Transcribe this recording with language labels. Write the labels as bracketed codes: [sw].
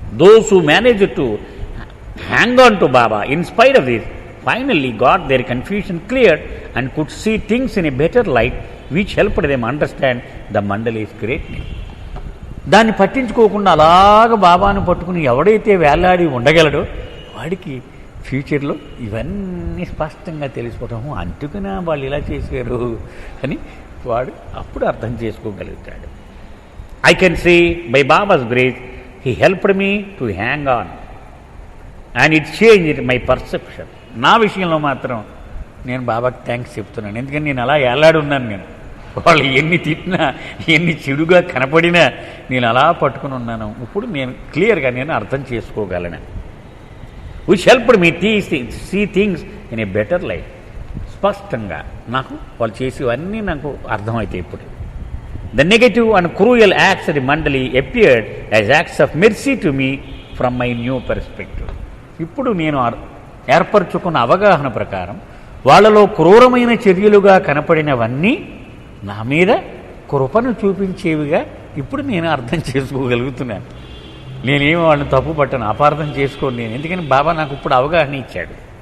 [en] Those who manage to hang on to Baba in spite of this finally got their confusion cleared and could see things in a better light which helped them understand the mandali's greatness. [te] దాన్ని పట్టించుకోకుండా అలాగ బాబాను పట్టుకుని ఎవడైతే వేలాడి ఉండగలడో వాడికి ఫ్యూచర్లో ఇవన్నీ స్పష్టంగా తెలిసిపోవటం, అందుకునా వాళ్ళు ఇలా చేశారు అని వాడు అప్పుడు అర్థం చేసుకోగలుగుతాడు. [en] I can say by Baba's grace, he helped me to hang on and it changed my perception. [te] నా విషయంలో మాత్రం నేను బాబాకి థ్యాంక్స్ చెప్తున్నాను. ఎందుకంటే నేను అలా ఏలాడు ఉన్నాను. నేను వాళ్ళు ఎన్ని తిట్టినా ఎన్ని చెడుగా కనపడినా నేను అలా పట్టుకుని ఉన్నాను. ఇప్పుడు నేను క్లియర్గా నేను అర్థం చేసుకోగలను. [en] Which helped me see things in a better life. [te] స్పష్టంగా నాకు వాళ్ళు చేసేవన్నీ నాకు అర్థమవుతాయి ఇప్పుడు. [en] The negative and cruel acts of the Mandali appeared as acts of mercy to me from my new perspective. [te] ఇప్పుడు నేను ఏర్పరచుకున్న అవగాహన ప్రకారం వాళ్ళలో క్రూరమైన చర్యలుగా కనపడినవన్నీ నా మీద కృపను చూపించేవిగా ఇప్పుడు నేను అర్థం చేసుకోగలుగుతున్నాను. నేనేమి వాళ్ళని తప్పు పట్టాను, అపార్థం చేసుకోను నేను. ఎందుకని బాబా నాకు ఇప్పుడు అవగాహన ఇచ్చాడు.